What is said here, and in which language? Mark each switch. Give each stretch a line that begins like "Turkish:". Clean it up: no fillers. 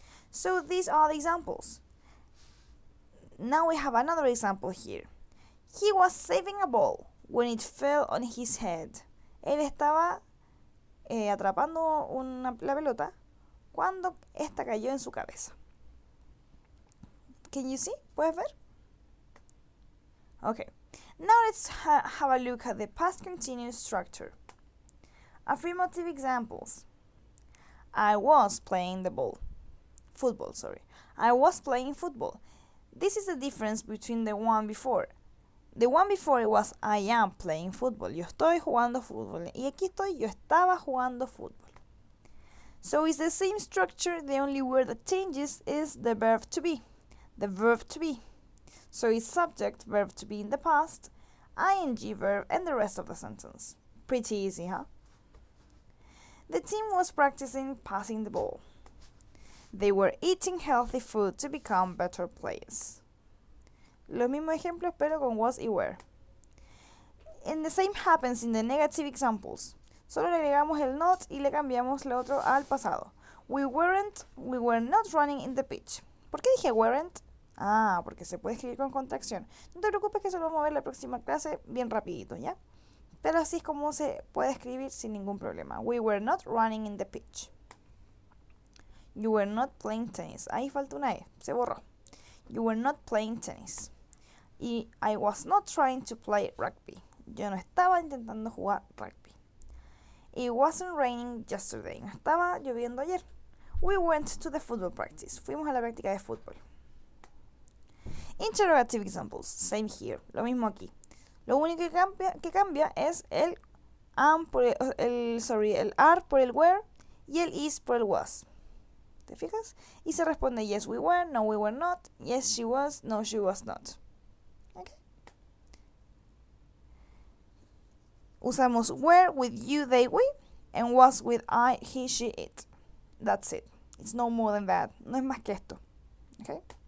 English: So these are the examples. Now we have another example here. He was saving a ball when it fell on his head.
Spanish: Él estaba atrapando la pelota cuando esta cayó en su cabeza.
English: Can you see?
Spanish: ¿Puedes ver?
English: Okay. Now let's have a look at the past continuous structure. Affirmative examples. I was playing football. I was playing football. This is the difference between the one before. The one before it was I am playing football.
Spanish: Yo estoy jugando fútbol. Y aquí estoy, yo estaba jugando fútbol.
English: So it's the same structure. The only word that changes is the verb to be. The verb to be. So it's subject, verb to be in the past, ing verb, and the rest of the sentence. Pretty easy, huh? The team was practicing passing the ball. They were eating healthy food to become better players.
Spanish: Los mismos ejemplos, pero con was y were.
English: And the same happens in the negative examples.
Spanish: Solo le agregamos el not y le cambiamos lo otro al pasado.
English: We were not running in the pitch.
Spanish: ¿Por qué dije weren't? Porque se puede escribir con contracción. No te preocupes que eso lo vamos a ver en la próxima clase bien rapidito, ¿ya? Pero así es como se puede escribir sin ningún problema.
English: We were not running in the pitch. You were not playing tennis.
Spanish: Ahí falta una E, se borró.
English: You were not playing tennis. Y I was not trying to play rugby.
Spanish: Yo no estaba intentando jugar rugby.
English: It wasn't raining yesterday.
Spanish: No estaba lloviendo ayer.
English: We went to the football practice.
Spanish: Fuimos a la práctica de fútbol.
English: Interrogative examples. Same here.
Spanish: Lo mismo aquí. Lo único que cambia es el am por el are por el were y el is por el was. ¿Te fijas? Y se responde
English: yes we were, no we were not, yes she was, no she was not. Okay.
Spanish: Usamos
English: were with you, they, we, and was with I, he, she, it. That's it. It's no more than that.
Spanish: No es más que esto.
English: Okay.